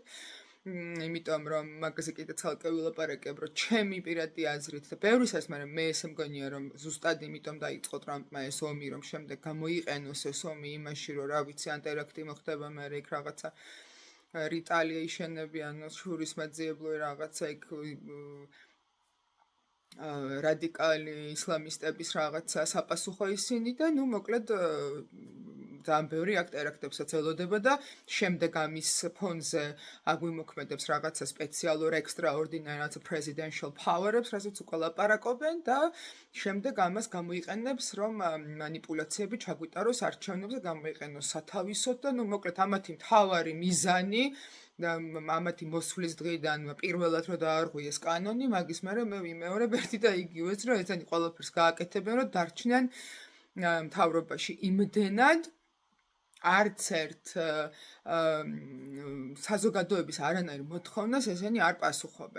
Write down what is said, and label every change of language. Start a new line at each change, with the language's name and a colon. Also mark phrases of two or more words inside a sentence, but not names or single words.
Georgian: იმიტომ რომ მაგაზე კიდე ცალკე ვილაპარაკებ, რომ ჩემი პირადი აზრით და ბევრისას, მაგრამ მე ესე მგონია, რომ ზუსტად იმიტომ დაიწყო ტრამპმა ეს ომი, რომ შემდეგ გამოიყენოს ეს ომი იმაში, რომ რა ვიცი, ანტერაქტი მოხდება, მე იქ რაღაცა retaliation-ები, ანუ შურისმაძიებლო რაღაცა იქ რადიკალი ისლამისტების რაღაცა საპასუხო ისინი და ნუ მოკლედ ძალიან ბევრი ტერაქტებსაც ელოდება და შემდეგ ამის ფონზე აგვიმოქმედებს რაღაცა სპეციალურ
English: extraordinary presidential power-ებს,
Georgian: რასაც უკვე ლაპარაკობენ და შემდეგ ამას გამოიყენებს, რომ მანიპულაციები ჩაგვიტაროს არჩევნებზე, გამოიყენოს სათავისოდ და ნუ მოკლედ ამათი მთავარი მიზანი და ამათი მოსვლის დღიდან პირველად რომ დაარღვიეს კანონი, მაგის მერე მე ვიმეორებ ერთი და იგივეს, რომ ესენი ყველაფერს გააკეთებენ, რომ დარჩნენ მთავრობაში იმდენად არც ერთ საზოგადოების არანაირ მოთხოვნას ესენი არ პასუხობენ.